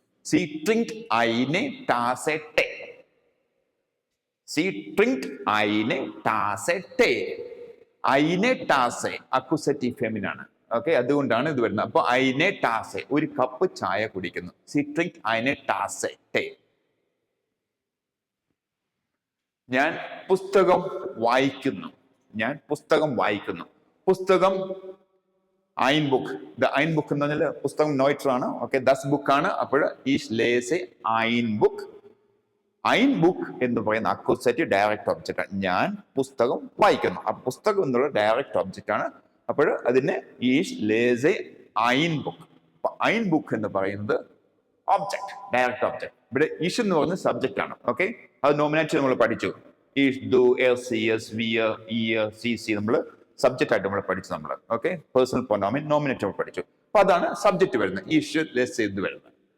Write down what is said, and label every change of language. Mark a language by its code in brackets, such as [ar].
[de] സി ട്രിങ്ക് eine Tasse Tee. സി ട്രിങ്ക് eine Tasse Tee. [ml] eine Tasse accusative feminine ആണ്. Okay, അതുകൊണ്ടാണ് ഇത് വരുന്നത്. അപ്പൊ eine Tasse, ഒരു കപ്പ് ചായ കുടിക്കുന്നു. [de] സി ട്രിങ്ക് eine Tasse Tee. [ml] ഞാൻ പുസ്തകം വായിക്കുന്നു. ഞാൻ പുസ്തകം വായിക്കുന്നു. പുസ്തകം ein Buch. ein Buch എന്ന് പറഞ്ഞാൽ പുസ്തകം നോയിറ്റർ ആണ്. ഓക്കെ, ദസ് ബുക്ക് ആണ്. [de] അപ്പോൾ ich lese ein Buch. [ml] ein Buch എന്ന് പറയുന്ന അക്യൂസേറ്റീവ് ഡയറക്റ്റ് ഒബ്ജക്റ്റ് ആണ്. ഞാൻ പുസ്തകം വായിക്കുന്നു. ആ പുസ്തകം എന്നുള്ള ഡയറക്റ്റ് ഒബ്ജക്റ്റ് ആണ്. [de] അപ്പോൾ അതിനെ ich lese ein Buch. [ml] അപ്പൊ ein Buch എന്ന് പറയുന്നത് ഒബ്ജക്റ്റ്, ഡയറക്റ്റ് ഒബ്ജക്റ്റ്. ഇവിടെ ഇഷ് എന്ന് പറയുന്നത് സബ്ജക്റ്റ് ആണ്. ഓക്കെ, അത് നോമിനേറ്റ് നമ്മൾ പഠിച്ചു. ഇഷ്, ദു, എർ, C, S, V, E, C, C നമ്മൾ സബ്ജക്റ്റ് ആയിട്ട് നമ്മൾ പഠിച്ചു. നമ്മൾ ഓക്കെ, പേഴ്സണൽ പ്രൊനൗൺ നോമിനേറ്റ് നമ്മൾ പഠിച്ചു. അപ്പൊ അതാണ് സബ്ജക്റ്റ് വരുന്നത്, ഇഷ്, ലെസ് ഇത് വരുന്നത്.